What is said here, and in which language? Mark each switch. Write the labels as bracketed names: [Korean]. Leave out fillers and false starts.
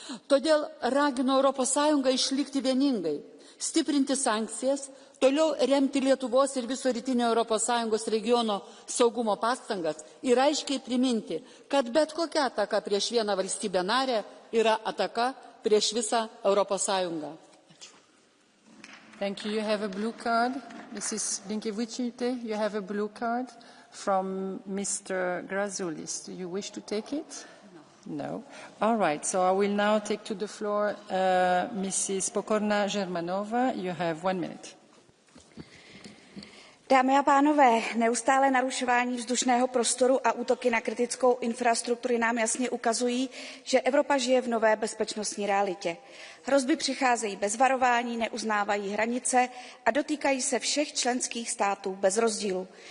[Lithuanian] Todėl ragino ES išlikti vieningai, stiprinti sankcijas, toliau remti Lietuvos ir viso rytinio ES regiono saugumo pastangas ir aiškiai priminti, kad bet kokia ataka prieš vieną valstybę narę yra ataka prieš visą ES. [English] Thank you. You have a blue card. Mrs. Blinkevičiūtė, you have a blue card from Mr. Grazoulis. Do you wish to take it? No. All right. So I will now take to the floor Mrs. Pokorná-Žermanová. You have 1 minute. [Czech] Dámy a pánové, neustále narušování vzdušného prostoru a útoky na kritickou infrastrukturu nám jasně ukazují, že Evropa žije v nové bezpečnostní realitě. Hrozby přicházejí bez varování, neuznávají hranice a dotýkají se všech členských států bez rozdílu.